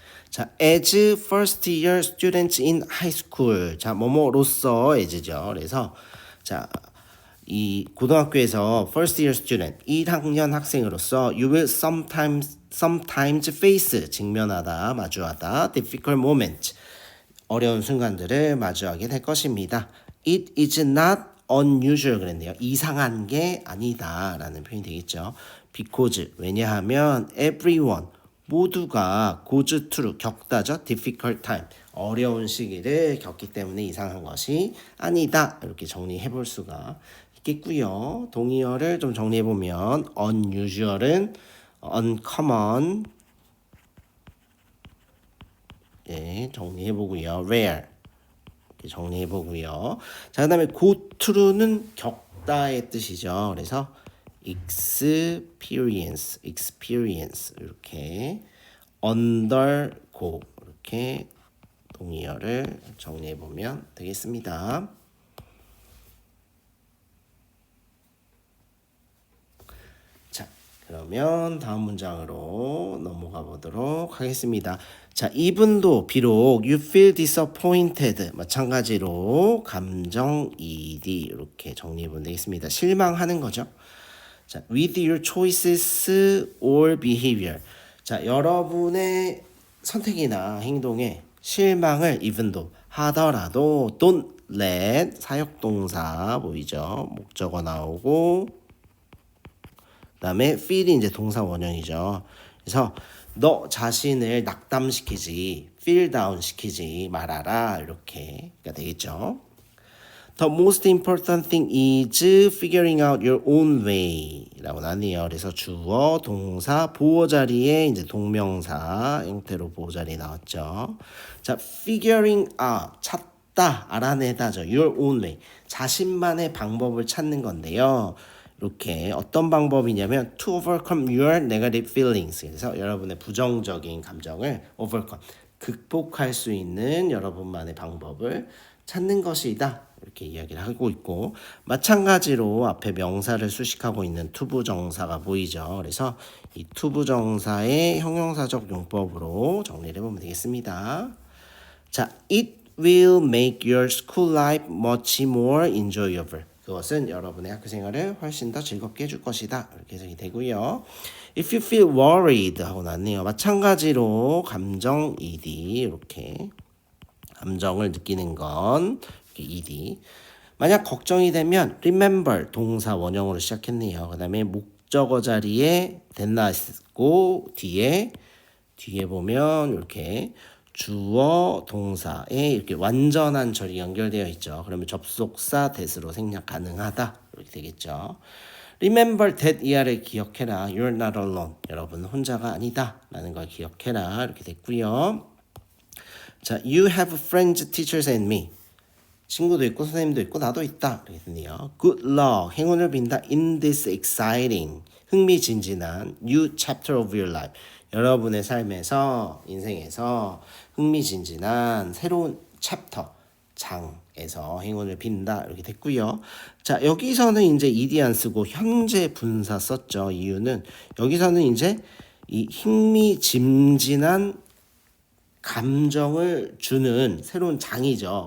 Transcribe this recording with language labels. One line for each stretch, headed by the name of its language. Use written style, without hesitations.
English: 자, as first year students in high school.
Korean: 자, 뭐뭐로서 as죠. 그래서 자, 이 고등학교에서
English: first year student
Korean: 1학년 학생으로서
English: you will sometimes face
Korean: 직면하다 마주하다
English: difficult moment
Korean: 어려운 순간들을 마주하게 될 것입니다.
English: It is not unusual
Korean: 그랬네요. 이상한 게 아니다 라는 표현이 되겠죠.
English: Because
Korean: 왜냐하면
English: everyone
Korean: 모두가
English: goes through
Korean: 겪다죠.
English: difficult time
Korean: 어려운 시기를 겪기 때문에 이상한 것이 아니다. 이렇게 정리해 볼 수가 있겠고요. 동의어를 좀 정리해 보면 unusual은 uncommon, 예, 정리해 보고요. rare 이렇게 정리해 보고요. 자, 그다음에 go through는 겪다의 뜻이죠. 그래서 experience 이렇게 undergo 이렇게 동의어를 정리해 보면 되겠습니다. 자, 그러면 다음 문장으로 넘어가 보도록 하겠습니다. 자, 이분도 비록
English: you feel disappointed
Korean: 마찬가지로 감정이입 이렇게 정리해 보면 되겠습니다. 실망하는 거죠.
English: 자, with your choices or behavior.
Korean: 자, 여러분의 선택이나 행동에 실망을
English: even though
Korean: 하더라도
English: don't let
Korean: 사역동사 보이죠? 목적어 나오고 그다음에 feel이 이제 동사 원형이죠. 그래서 너 자신을 낙담시키지,
English: feel down
Korean: 시키지 말아라 이렇게가 되겠죠.
English: The most important thing is figuring out your own way라고
Korean: 나뉘어요. 그래서 주어, 동사, 보호 자리에 이제 동명사 형태로 보호 자리에 나왔죠. 자, figuring out 찾다, 알아내다죠.
English: Your own way
Korean: 자신만의 방법을 찾는 건데요. 이렇게 어떤 방법이냐면
English: to overcome your negative feelings.
Korean: 그래서 여러분의 부정적인 감정을 overcome 극복할 수 있는 여러분만의 방법을 찾는 것이다. 이렇게 이야기를 하고 있고 마찬가지로 앞에 명사를 수식하고 있는 투부정사가 보이죠. 그래서 이 투부정사의 형용사적 용법으로 정리를 해보면 되겠습니다.
English: 자, it will make your school life much more enjoyable.
Korean: 그것은 여러분의 학교 생활을 훨씬 더 즐겁게 해줄 것이다. 이렇게 해석이 되고요.
English: If you feel worried
Korean: 하고 났네요. 마찬가지로 감정 ed 이렇게 감정을 느끼는 건 ed. 만약 걱정이 되면 remember 동사 원형으로 시작했네요. 그 다음에 목적어 자리에 됐나 있고 뒤에 보면 이렇게 주어 동사에 이렇게 완전한 절이 연결되어 있죠. 그러면 접속사 that으로 생략 가능하다 이렇게 되겠죠.
English: Remember that
Korean: 이하를 기억해라.
English: You're not alone.
Korean: 여러분 혼자가 아니다 라는 걸 기억해라 이렇게 됐고요.
English: 자, you have friends, teachers and me.
Korean: 친구도 있고 선생님도 있고 나도 있다. 이렇게 됐네요.
English: Good luck.
Korean: 행운을 빈다.
English: In this exciting.
Korean: 흥미진진한
English: new chapter of your life.
Korean: 여러분의 삶에서 인생에서 흥미진진한 새로운 챕터 장에서 행운을 빈다. 이렇게 됐고요. 자, 여기서는 이제 ed 안 쓰고 현재 분사 썼죠. 이유는 여기서는 이제 이 흥미진진한 감정을 주는 새로운 장이죠.